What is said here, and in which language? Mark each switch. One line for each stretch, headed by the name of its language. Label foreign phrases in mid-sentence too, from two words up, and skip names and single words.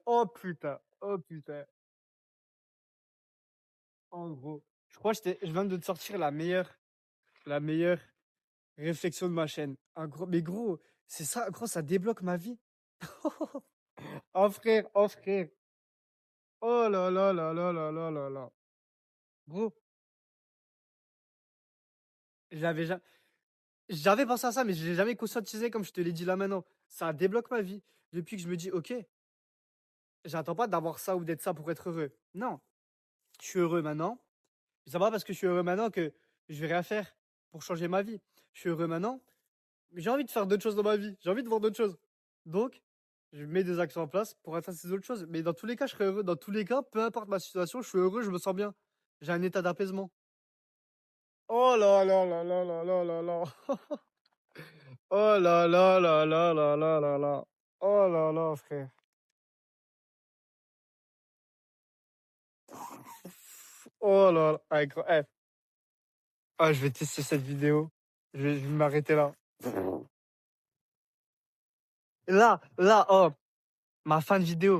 French: Oh putain, oh putain. En gros, je crois que je viens de te sortir la meilleure réflexion de ma chaîne. Mais gros, c'est ça, gros, ça débloque ma vie. Oh frère, oh frère. Oh là là là là là là là là. Gros, j'avais ja j'avais pensé à ça, mais je l'ai jamais conscientisé comme je te l'ai dit là maintenant. Ça débloque ma vie. Depuis que je me dis: «OK, j'attends pas d'avoir ça ou d'être ça pour être heureux». Non, je suis heureux maintenant. C'est pas parce que je suis heureux maintenant que je vais rien faire pour changer ma vie. Je suis heureux maintenant, mais j'ai envie de faire d'autres choses dans ma vie. J'ai envie de voir d'autres choses. Donc, je mets des actions en place pour atteindre ces autres choses. Mais dans tous les cas, je serai heureux. Dans tous les cas, peu importe ma situation, je suis heureux, je me sens bien. J'ai un état d'apaisement. Oh là là là là là là là là. Oh là là là là là là là là. Oh là là, frère. Oh là là. Ah, ah, je vais tester cette vidéo. Je vais m'arrêter là. Là, oh, ma fin de vidéo.